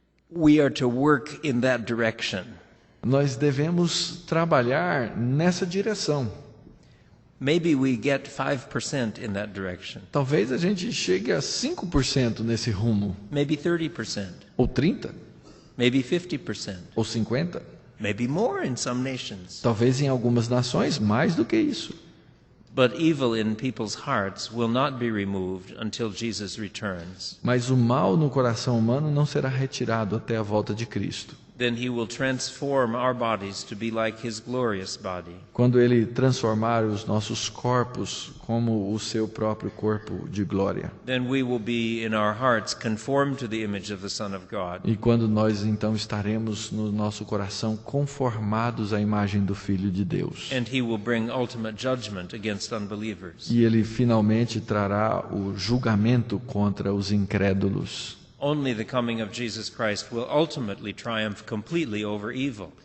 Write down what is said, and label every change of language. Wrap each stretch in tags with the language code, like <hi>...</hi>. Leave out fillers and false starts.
<en>We are to work in that direction.</en> <pt>Nós devemos trabalhar nessa direção.</pt> <en>Maybe we get 5% in that direction.</en> <pt>Talvez a gente chegue a 5% nesse rumo,</pt> <en>Maybe 30%.</en> <pt>ou 30%,</pt> <en>Maybe 50%.</en> <pt>ou 50%.</pt> <en>Maybe more in some nations.</en> <pt>Talvez em algumas nações mais do que isso.</pt> <en>But evil in people's hearts will not be removed until Jesus returns.</en> <pt>Mas o mal no coração humano não será retirado até a volta de Cristo.</pt> <en>Then he will transform our bodies to be like his glorious body.</en> <pt>Quando ele transformar os nossos corpos como o seu próprio corpo de glória.</pt> <en>Then we will be in our hearts conformed to the image of the Son of God.</en> <pt>E quando nós então estaremos no nosso coração conformados à imagem do Filho de Deus.</pt> <en>And he will bring ultimate judgment against unbelievers.</en> <pt>E ele finalmente trará o julgamento contra os incrédulos.</pt> <en>Only the coming of Jesus Christ will ultimately triumph completely over evil.</en>